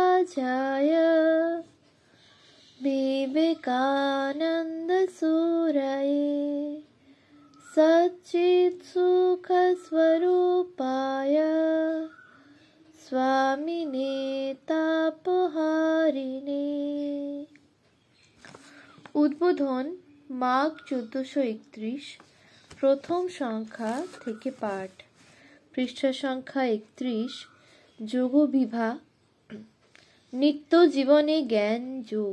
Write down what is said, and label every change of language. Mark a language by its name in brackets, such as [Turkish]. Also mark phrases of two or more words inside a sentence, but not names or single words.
[Sanskrit] जय विवेकानंद सूरये सच्चित् सुख स्वरूपाय स्वामिने तापहारिणे। [Bangla] উদ্বোধন মাঘ 1431, প্রথম সংখ্যা থেকে পাঠ। পৃষ্ঠা সংখ্যা 31। যোগবিভা। নিত্য জীবনে জ্ঞান যোগ।